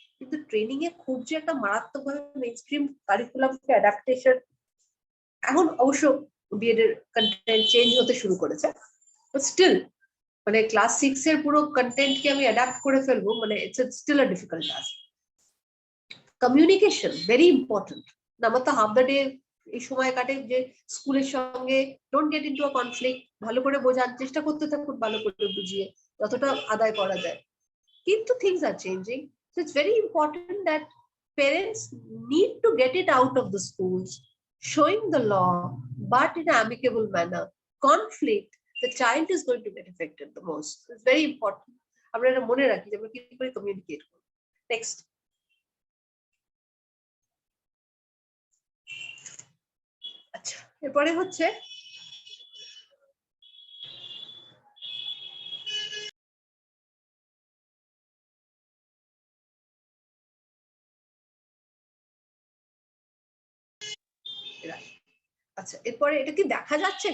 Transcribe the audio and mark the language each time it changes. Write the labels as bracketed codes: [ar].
[bn] কিন্তু ট্রেনিং এ খুব যে একটা মারাত্মকভাবে মেইন স্ট্রিম কারিকুলামকে অ্যাডাপ্টেশন, এখন অবশ্য বিএড এর কন্টেন্ট চেঞ্জ হতে শুরু করেছে, [en] but still [bn] মানে ক্লাস 6 এর পুরো কন্টেন্টকে আমি অ্যাডাপ্ট করে ফেলবো, মানে [en] It's still a difficult task. Communication very important. [bn] আমার তো হাফ দ্য ডে এই সময় কাটে যে স্কুলের সঙ্গে [en] don't get into a conflict, [bn] ভালো করে বোঝার চেষ্টা করতে থাকুন, ভালো করে বুঝিয়ে যতটা আদায় করা যায়। কিন্তু [en] Things are changing, so it's very important that parents need to get it out of the schools, showing the law but in an amicable manner. Conflict, the child is going to get affected the most. It's very important. [bn] আমরা এটা মনে রাখি যে আমরা কি করে communicate করব। Next, আচ্ছা এরপরে হচ্ছে আচ্ছা এরপরে এটা কি দেখা যাচ্ছে?